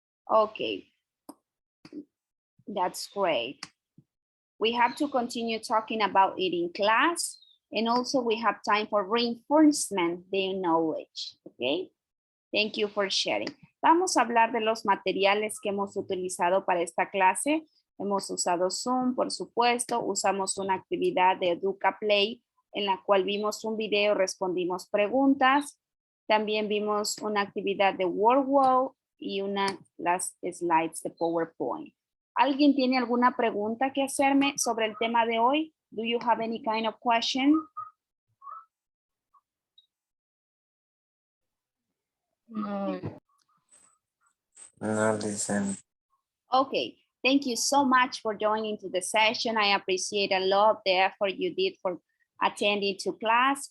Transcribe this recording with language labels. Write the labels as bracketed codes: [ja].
[en] Okay. That's great. We have to continue talking about it in class, and also we have time for reinforcement the knowledge, okay? Thank you for sharing. [es] Vamos a hablar de los materiales que hemos utilizado para esta clase. Hemos usado Zoom, por supuesto. Usamos una actividad de Educa Play en la cual vimos un video, respondimos preguntas. También vimos una actividad de WordWall y las slides de PowerPoint. ¿Alguien tiene alguna pregunta que hacerme sobre el tema de hoy? [en] Do you have any kind of question? No. No listen. Okay, thank you so much for joining to the session. I appreciate a lot the effort you did for attending to class.